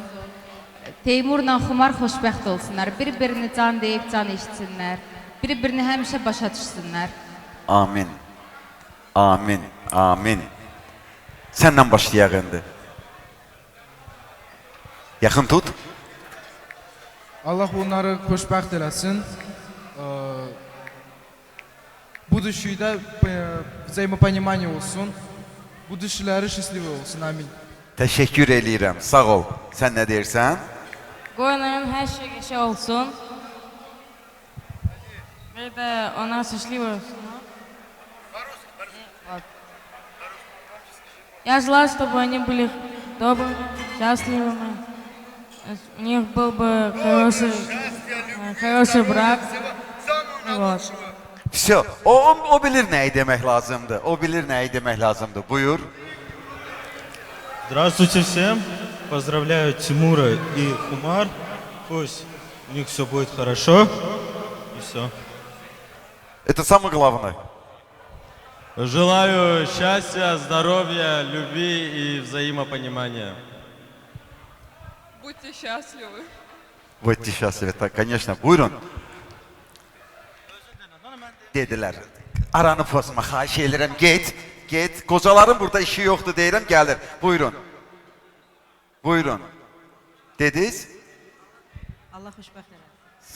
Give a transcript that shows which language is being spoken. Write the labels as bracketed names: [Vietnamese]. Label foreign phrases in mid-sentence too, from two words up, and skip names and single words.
[Azerbaijani] Teymurla Xumar xoşbəxt olsunlar. Bir-birini can deyib can eşitsinlər. Bir-birini həmişə başa düşsünlər. Amin. Amin. Amin. Səndən başlayaq indi. Yaxın tut. Allah onları xoşbəxt eləsin. [Russian] Будущее взаимопонимание olsun. Будущеləri счастливы olsun. Amin. [Azerbaijani] Təşəkkür eləyirəm. Sağ ol. Sən nə deyirsən? Qoy onların hər şey qəşəng olsun. Və də onlar счастливы olsun. [Russian] Я желаю, чтобы они были добрыми, счастливыми. У них был бы хороший брак. Вот. Все. [Azerbaijani] O bilir nəyi demək lazımdır. O bilir nəyi demək lazımdır. Buyur. [Russian] Здравствуйте всем. Поздравляю Тимура и Хумар. Пусть у них все будет хорошо. И все. Это самое главное. Желаю счастья, здоровья, любви и взаимопонимания. Будьте счастливы. Будьте счастливы. Так, конечно. [Azerbaijani] Buyurun. Dediler. Aranı pozma, xahiş edirəm. Get. Qocaların burada işi yoxdur deyirəm, gəlir. Buyurun. Buyurun. Dediniz? Allah xoşbəxt eləsin.